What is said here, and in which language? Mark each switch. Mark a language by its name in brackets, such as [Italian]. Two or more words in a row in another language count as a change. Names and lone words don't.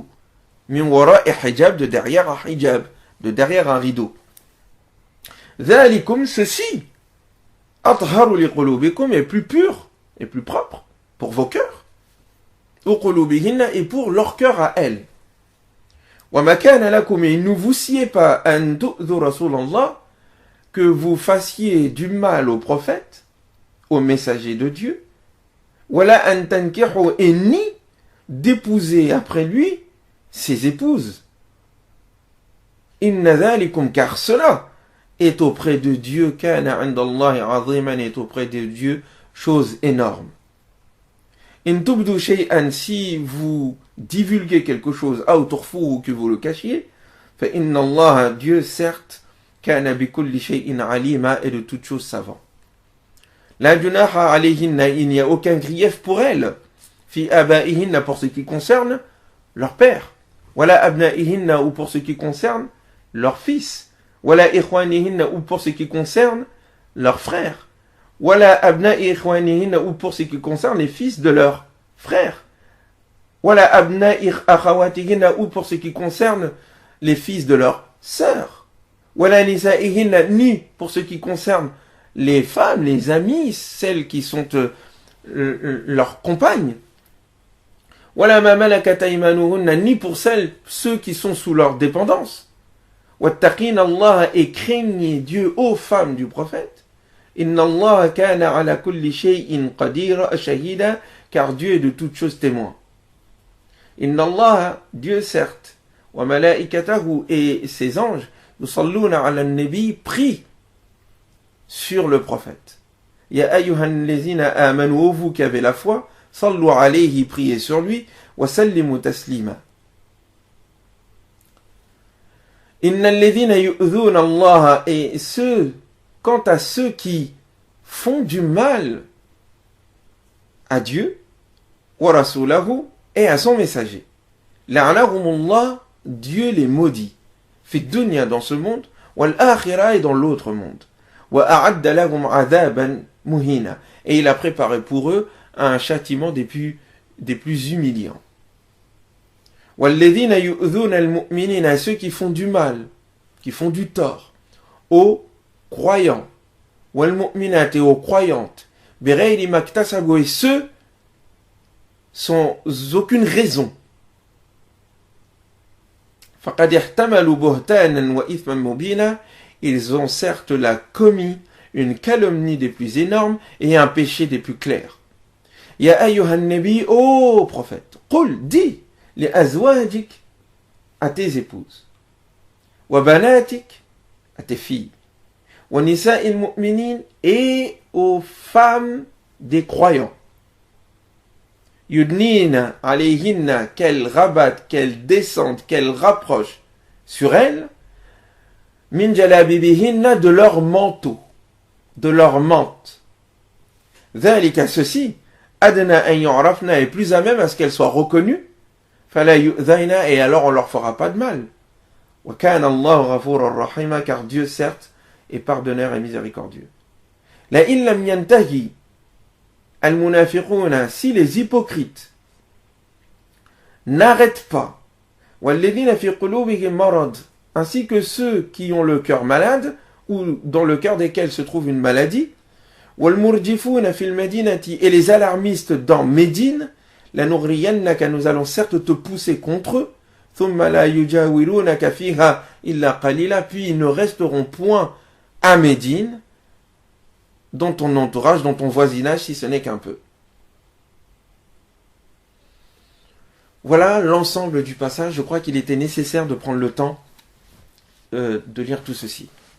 [Arabic] من وراء حجاب, [French] de derrière un hijab, de derrière un rideau. Dhalikum, ceci, [Arabic] أطهر لقلوبكم, [French] est plus pur et plus propre pour vos cœurs. Ou qulubihinna, et pour leur cœur à elles. [Arabic] وما كان لكم, [French] et ne vous siez pas [Arabic] أن تؤذوا رسول الله, [French] que vous fassiez du mal au prophète, au messager de Dieu, [Arabic] ولا أن تنكحوا, [French] et ni d'épouser après lui ses épouses. [Arabic] إن ذلكم, [French] car cela est auprès de Dieu, [Arabic] كان عند الله عظيما, [French] est auprès de Dieu chose énorme. [Arabic] إن تبدوا شيئا, [French] si vous divulguez quelque chose, [Arabic] أو تخفوا, [French] ou que vous le cachiez, [Arabic] فإن الله, [French] Dieu certes, [Arabic] كان بكل شيء عليما, [French] est de toutes choses savant. [Arabic] لا جناح عليهن, [French] il n'y a aucun grief pour elles, [Arabic] في آبائهن, [French] pour ce qui concerne leur père, [Arabic] ولا أبنائهن, [French] ou pour ce qui concerne leur fils, [Arabic] ولا إخوانهن, [French] ou pour ce qui concerne leurs frères, [Arabic] ولا أبناء إخوانهن, [French] ou pour ce qui concerne les fils de leurs frères, [Arabic] ولا أبناء أخواتهن, [French] ou pour ce qui concerne les fils de leurs sœurs, [Arabic] ولا نسائهن, [French] ni pour ce qui concerne les femmes, les amies, celles qui sont leurs compagnes, [Arabic] ولا ما ملكت أيمانهن, [French] ni pour ceux qui sont sous leur dépendance. [Arabic] واتقين الله, [French] et craignez Dieu, ô femmes du prophète. [Arabic] إن الله كان على كل شيء قديرا شهيدا, [French] car Dieu est de toutes choses témoin. [Arabic] إن الله, [French] Dieu certes, [Arabic] وملائكته, [French] et ses anges, [Arabic] يصلون على النبي, [French] prient sur le prophète. [Arabic] يا أيها الذين آمنوا, [French] ô vous qui avez la foi, [Arabic] صلوا عليه, [French] priez sur lui, [Arabic] وسلموا تسليما. إن الذين يؤذون الله, [French] et ceux quant à ceux qui font du mal à Dieu, [Arabic] ورسوله, [French] et à son messager. La'anahumullah, Dieu les maudit. [Arabic] في الدنيا, [French] dans ce monde, [Arabic] والآخرة, [French] et dans l'autre monde. [Arabic] وأعد لهم عذابا مهينا, [French] et il a préparé pour eux un châtiment des plus humiliants. [Arabic] والذين يؤذون المؤمنين, [French] ceux qui font du mal, qui font du tort aux croyants, [Arabic] والمؤمنات, [French] et aux croyantes, [Arabic] بغير ما اكتسبوا, [French] et ceux sans aucune raison. [Arabic] فقد احتملوا بهتانا وإثما مبينا, [French] ils ont certes là commis une calomnie des plus énormes et un péché des plus clairs. [Arabic] يا أيها النبي, [French] ô prophète, qul, dis, [Arabic] لأزواجك, [French] à tes épouses, [Arabic] وبناتك, [French] à tes filles, [Arabic] ونساء المؤمنين, [French] et aux femmes des croyants. [Arabic] يدنين عليهن, [French] qu'elles rabattent, qu'elles descendent, qu'elles rapprochent sur elles, [Arabic] من جلابيبهن, [French] de leur manteau, de leur mante. Dhalika, ceci, [Arabic] أدنى أن يعرفن, [French] est plus à même à ce qu'elles soient reconnues, [Arabic] فلا يؤذين, [French] et alors on leur fera pas de mal. [Arabic] وكان الله غفورا رحيما, [French] car Dieu certes est pardonneur et miséricordieux. [Arabic] لئن لم ينته المنافقون, [French] si les hypocrites n'arrêtent pas, [Arabic] والذين في قلوبهم مرض, [French] ainsi que ceux qui ont le cœur malade, ou dans le cœur desquels se trouve une maladie, [Arabic] والمرجفون في المدينة, [French] et les alarmistes dans Médine, [Arabic] لنغرينك, [French] nous allons certes te pousser contre eux, [Arabic] ثم لا يجاورونك فيها إلا قليلا, [French] puis ils ne resteront point à Médine, dans ton entourage, dans ton voisinage, si ce n'est qu'un peu. Voilà l'ensemble du passage. Je crois qu'il était nécessaire de prendre le temps de lire tout ceci.